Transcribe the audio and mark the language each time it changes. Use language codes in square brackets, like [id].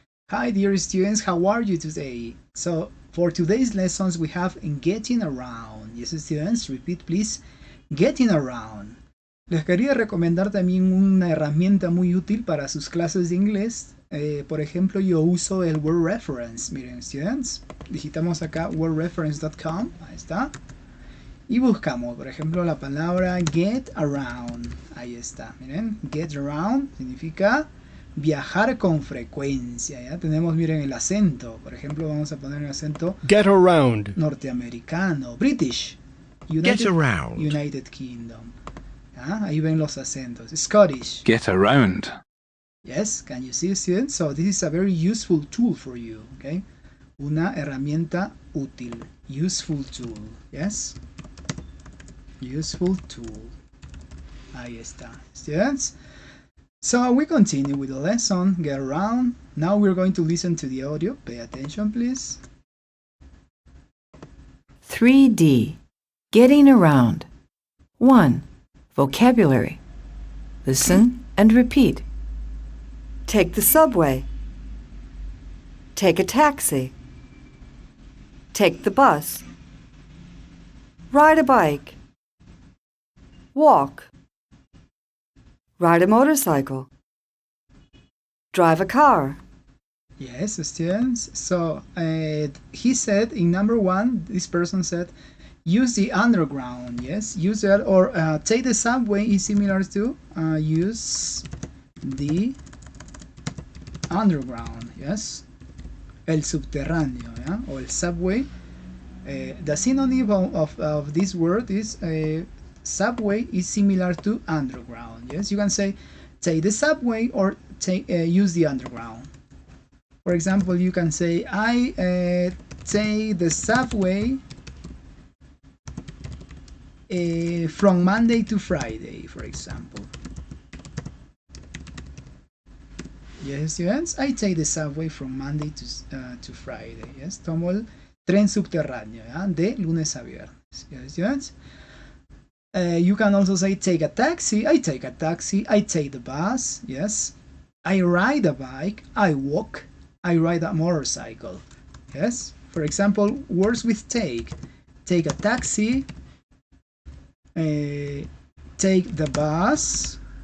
[en] Hi dear students, how are you today? So for today's lessons we have getting around. Yes students, repeat please, getting around. [es] Les quería recomendar también una herramienta muy útil para sus clases de inglés. Por ejemplo, yo uso el Word Reference. Miren students, digitamos acá wordreference.com, ahí está. Y buscamos, por ejemplo, la palabra get around. Ahí está, miren, get around significa viajar con frecuencia. Ya tenemos, miren, el acento. Por ejemplo, vamos a poner el acento [en] Get around. [es] norteamericano, British, [en] Get around. [es] United Kingdom. ¿Ya? Ahí ven los acentos. Scottish. [en] Get around. Yes, can you see, students? So this is a very useful tool for you. [es] Okay, una herramienta útil. [en] Useful tool. Yes. Useful tool. [es] Ahí está, students. [en] So we continue with the lesson, get around. Now we're going to listen to the audio. Pay attention, please. 3D. Getting around. 1. Vocabulary. Listen and repeat. Take the subway. Take a taxi. Take the bus. Ride a bike. Walk. Ride a motorcycle. Drive a car. Yes, students. So he said in number 1, this person said, use the underground. Yes, use that, or take the subway is similar to use the underground. [es] Yes, el subterráneo, yeah? [en] Or el subway. The synonym of this word is subway is similar to underground. Yes, you can say take the subway or use the underground. For example, you can say I take the subway from Monday to Friday, for example. Yes, students, I take the subway from Monday to Friday. [es] Yes, tomo el tren subterráneo, ¿ya? De lunes a viernes. [en] Yes, students. You can also say take a taxi. I take a taxi. I take the bus. Yes. I ride a bike. I walk. I ride a motorcycle. Yes. For example, words with take. Take a taxi. Take the bus.